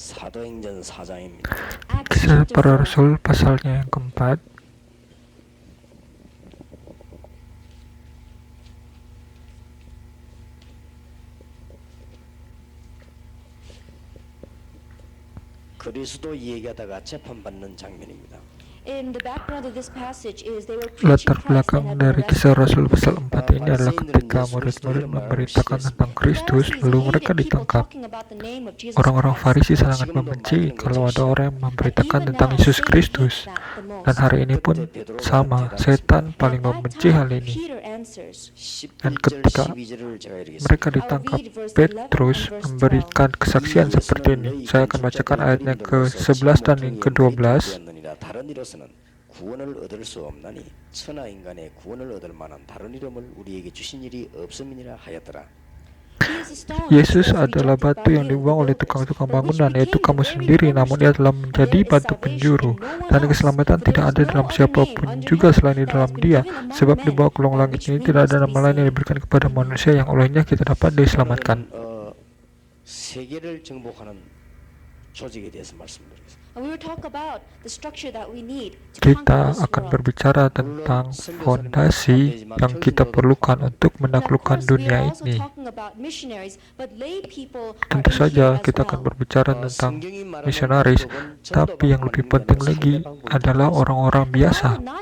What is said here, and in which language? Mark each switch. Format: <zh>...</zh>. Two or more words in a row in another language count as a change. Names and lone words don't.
<ko>사도행전 4장입니다.</ko> <id>Kisah Para Rasul pasalnya yang keempat.</id> <ko>그리스도 얘기하다가 재판받는 장면입니다.</ko> <en>In the background of this passage is they were</en> <id>Latar</id> <en>preaching Christ</en> <id>belakang</id> <en>and had</en> <id>dari</id> <en>been</en> <id>kisah</id> <en>arrested.</en> <id>Rasul pasal 4 ini adalah ketika murid-murid memberitakan tentang Kristus, lalu mereka ditangkap. Orang-orang Farisi sangat membenci kalau ada orang yang memberitakan tentang Yesus Kristus. Dan hari ini pun sama, setan paling membenci hal ini. Dan</id> <ko>10절</ko> <id>ketika</id> <ko>12절을 제가 읽겠습니다.</ko> <id>mereka ditangkap, Petrus memberikan kesaksian seperti ini. Saya akan bacakan ayatnya ke-11 dan yang ke-12.</id> <ko>다른 이로서는 구원을 얻을 수 없나니 천하 인간의 구원을 얻을 만한 다른 이름을 우리에게 주신 일이 없음이니라 하였더라.</ko> <id>Yesus adalah batu yang dibuang oleh tukang-tukang bangunan, yaitu kamu sendiri, namun ia telah menjadi batu penjuru. Dan keselamatan tidak ada dalam siapapun juga selain di dalam Dia, sebab di bawah kolong langit ini tidak ada nama lain yang diberikan kepada manusia yang olehnya kita dapat diselamatkan.</id> <ko>세계를 정복하는 조직에 대해서 말씀드리겠습니다.</ko> <id>Kita akan berbicara tentang fondasi yang kita perlukan untuk menaklukkan dunia ini. Tentu saja kita akan berbicara tentang misionaris, tapi yang lebih penting lagi adalah orang-orang biasa.</id>